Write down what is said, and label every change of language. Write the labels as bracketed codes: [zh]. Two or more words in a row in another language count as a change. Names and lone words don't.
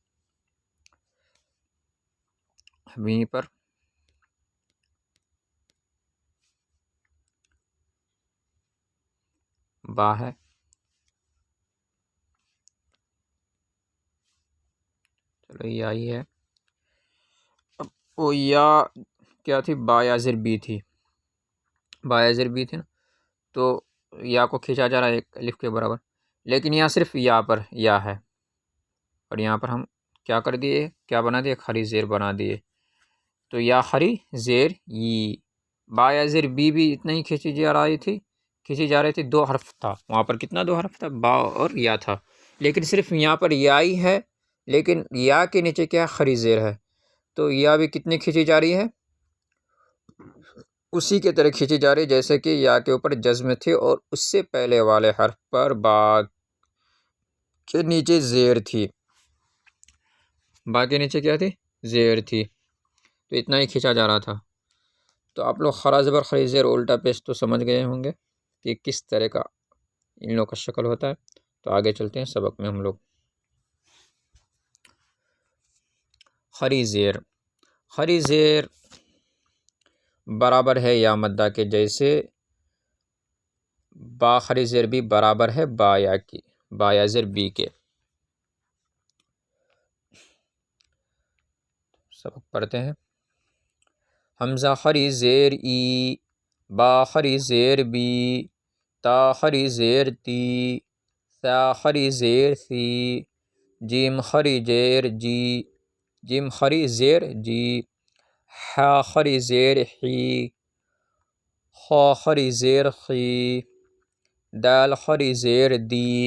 [ur] وہیں پر با ہے، چلو یہ آئی ہے۔ اب وہ یا کیا تھی؟ با یا زیر بی تھی، با یا زیر بی تھی نا، تو یا کو کھینچا جا رہا ہے ایک الف کے برابر، لیکن یہاں صرف یا پر یا ہے، اور یہاں پر ہم کیا کر دیے؟ کیا بنا دیے؟ خری زیر بنا دیے، تو یا خری زیر ی۔ با یا زیر بی بھی اتنا ہی کھینچی جا رہی تھی، دو حرف تھا وہاں پر، کتنا؟ دو حرف تھا، با اور یا تھا، لیکن صرف یہاں پر یا ہی ہے، لیکن یا کے نیچے کیا؟ خری زیر ہے، تو یا بھی کتنی کھینچی جا رہی ہے؟ اسی کے طرح کھینچی جا رہی ہے جیسے کہ یا کے اوپر جزم تھی، اور اس سے پہلے والے حرف پر با کے نیچے زیر تھی، با کے نیچے کیا تھی؟ زیر تھی، تو اتنا ہی کھینچا جا رہا تھا۔ تو آپ لوگ خرا زبر خری زیر الٹا پیش تو سمجھ گئے ہوں گے کہ کس طرح کا ان لوگوں کا شکل ہوتا ہے۔ تو آگے چلتے ہیں سبق میں ہم لوگ۔ خری زیر، خری زیر برابر ہے یا مدہ کے، جیسے با خری زیر بھی برابر ہے با یا کی، با یا زیر بی کے۔ سبق پڑھتے ہیں۔ حمزہ خری زیر ای، با خری زیر بی، تا خری زیر تی، ثا خری زیر ثی، جیم خری زیر جی، جیم خری زیر جی، حا خری زیر حی، خا خری زیر خی، دال خری زیر دی،